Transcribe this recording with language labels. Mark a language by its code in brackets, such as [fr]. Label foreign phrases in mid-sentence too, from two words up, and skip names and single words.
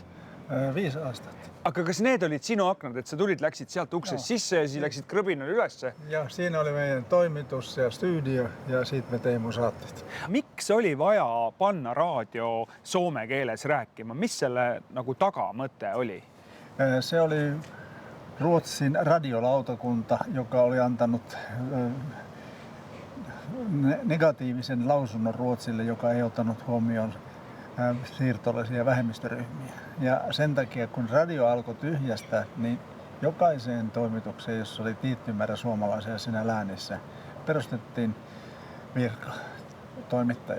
[et] 5 aastat. Aga kas need olid sinu aknad, et sa tulid, läksid sealt uksest sisse ja siis läksid krõbinal ülesse? Jah, siin oli meie toimitus ja stuudio ja siit me teeme saated. Miks oli vaja panna raadio soome keeles rääkima? Mis selle nagu tagamõte oli? [fi] Se oli Ruotsin radiolautakunta, joka oli antanut negatiivisen lausunnon Ruotsille, joka ei ottanut huomioon siirtolaisia vähemmistöryhmiä. Ja sen takia, kun radio alkoi tyhjästä, niin jokaiseen toimitukseen, jossa oli tietty määrä suomalaisia siinä läänissä, perustettiin virka, toimittaja.